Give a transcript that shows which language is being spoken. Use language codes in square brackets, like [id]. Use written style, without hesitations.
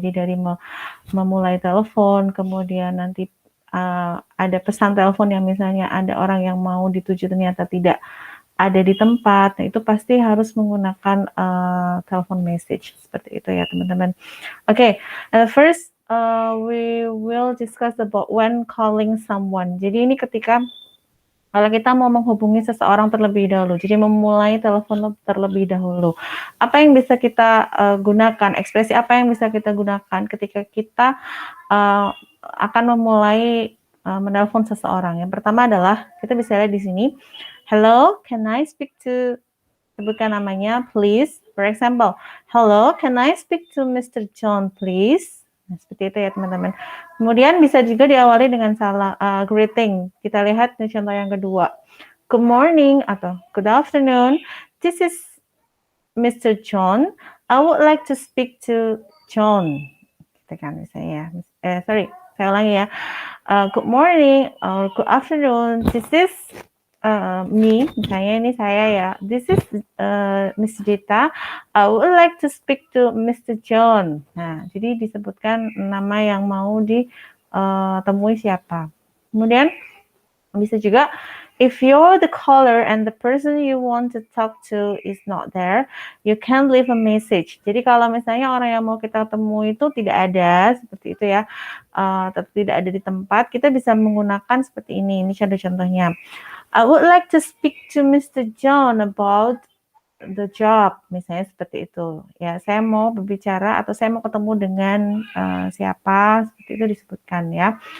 [id] Jadi dari memulai telepon, kemudian nanti ada pesan telepon yang misalnya ada orang yang mau dituju ternyata tidak ada di tempat, nah itu pasti harus menggunakan telepon message seperti itu ya teman-teman. [en] Okay, first we will discuss about when calling someone. [id] Jadi ini ketika kalau kita mau menghubungi seseorang terlebih dahulu, jadi memulai telepon terlebih dahulu. Apa yang bisa kita gunakan, ekspresi apa yang bisa kita gunakan ketika kita akan memulai menelpon seseorang. Yang pertama adalah kita bisa lihat di sini, [en] hello, can I speak to, [id] sebutkan namanya, please. [en] For example, hello, can I speak to Mr. [id] John, please? Nah, seperti itu ya teman-teman. Kemudian bisa juga diawali dengan greeting. Kita lihat nih contoh yang kedua. [en] Good morning atau good afternoon. This is Mr. John. I would like to speak to John. [id] Kita kan misalnya sorry, saya ulangi ya. [en] Good morning or good afternoon. This is me, [id] misalnya ini saya ya. [en] This is Miss Dita. I would like to speak to Mr. John. [id] Nah, jadi disebutkan nama yang mau ditemui siapa. Kemudian bisa juga, [en] if you're the caller and the person you want to talk to is not there, you can leave a message. [id] Jadi kalau misalnya orang yang mau kita temui itu tidak ada, seperti itu ya, tidak ada di tempat, kita bisa menggunakan seperti ini. Ini contoh-contohnya. [en] I would like to speak to Mr. John about the job, [id] misalnya seperti itu. Ya, saya mau berbicara atau saya mau ketemu dengan siapa, seperti itu disebutkan ya.